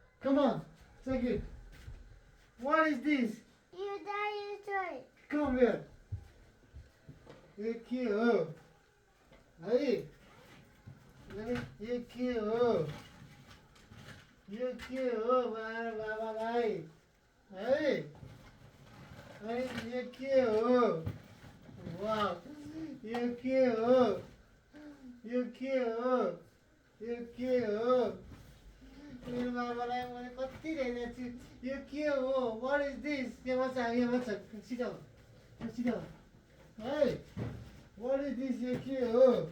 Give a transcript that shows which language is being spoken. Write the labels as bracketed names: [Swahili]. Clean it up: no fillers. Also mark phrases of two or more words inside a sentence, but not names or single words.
[English] Come on, take it. What is this? You dinosaur. Come here. [Nepali] ये के हो है ये के हो बाबालाई है ये के हो वाह ये के हो यो के हो मेरो बाबालाई मैले कति हेरेको छु यो के हो [English] what is this [Nepali] यहाँ बच्छ सिधाउ है [English] what is this [Nepali] यो के हो